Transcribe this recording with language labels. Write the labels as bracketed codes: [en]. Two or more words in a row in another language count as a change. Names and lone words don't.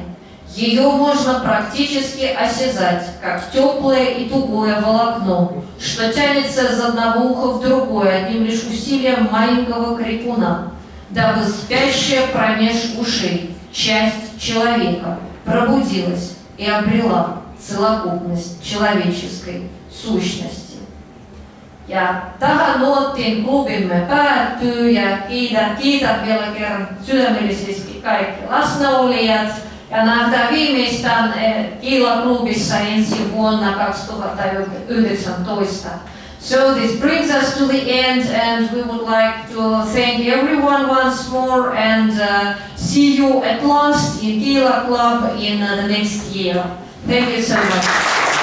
[ru] Ее можно практически осязать, как теплое и тугое волокно, что тянется из одного уха в другое одним лишь усилием маленького крикуна, дабы спящая промеж ушей часть человека пробудилась и обрела целокупность человеческой сущности. [fi] Ja tähän nuottiin klubimme päättyy ja kiitän vielä kerran sydämellisesti kaikki läsnäolijat ja nähdään viimeistään Kiilaklubissa ensi vuonna 2019. [en] So this brings us to the end and we would like to thank everyone once more and see you at last in Kiila Club in the next year. Thank you so much.